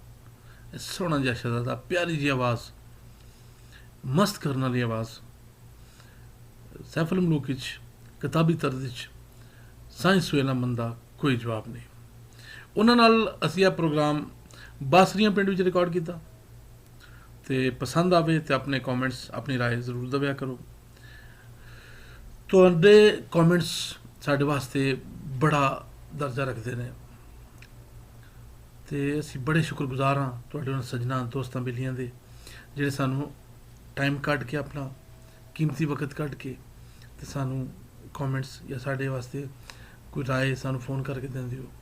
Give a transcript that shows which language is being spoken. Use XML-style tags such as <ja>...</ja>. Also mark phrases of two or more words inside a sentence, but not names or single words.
<pa>ਸੋਹਣਾ ਜਿਹਾ ਸ਼ਹਿਜ਼ਾਦਾ, ਪਿਆਰੀ ਜੀ ਆਵਾਜ਼, ਮਸਤ ਕਰਨ ਵਾਲੀ ਆਵਾਜ਼। ਸੈਫ ਮਲੂਕ ਵਿੱਚ ਕਿਤਾਬੀ ਤਰਜ਼ ਵਿੱਚ ਸਾਇੰਸ ਸੋਹੇਲ ਅਹਿਮਦ ਦਾ ਕੋਈ ਜਵਾਬ ਨਹੀਂ। ਉਹਨਾਂ ਨਾਲ ਅਸੀਂ ਇਹ ਪ੍ਰੋਗਰਾਮ ਬਾਸਰੀਆਂ ਪਿੰਡ ਵਿੱਚ ਰਿਕਾਰਡ ਕੀਤਾ। ਤੋ ਪਸੰਦ ਆਵੇ ਤੋ ਆਪਣੇ ਕਮੈਂਟਸ, ਆਪਣੀ ਰਾਏ ਜ਼ਰੂਰ ਦਵਿਆ ਕਰੋ। ਤੁਹਾਡੇ ਕਮੈਂਟਸ ਸਾਡੇ ਵਾਸਤੇ ਬੜਾ ਦਰਜਾ ਰੱਖਦੇ ਹੈਂ ਤੋ ਅਸੀਂ ਬੜੇ ਸ਼ੁਕਰਗੁਜ਼ਾਰ ਹਾਂ ਤੁਹਾਡੇ ਉਨ੍ਹਾਂ ਸੱਜਣਾਂ ਦੋਸਤਾਂ ਬੇਲੀਆਂ ਦੇ ਜਿਹੜੇ ਸਾਨੂੰ ਟਾਈਮ ਕੱਢ ਕੇ ਆਪਣਾ ਕੀਮਤੀ ਵਕਤ ਕੱਢ ਕੇ ਤੇ ਸਾਨੂੰ ਕਮੈਂਟਸ ਯਾ ਸਾਡੇ ਵਾਸਤੇ ਕੋਈ ਰਾਏ ਸਾਨੂੰ ਫੋਨ ਕਰਕੇ ਦੇਂਦੇ ਹੋ।</pa>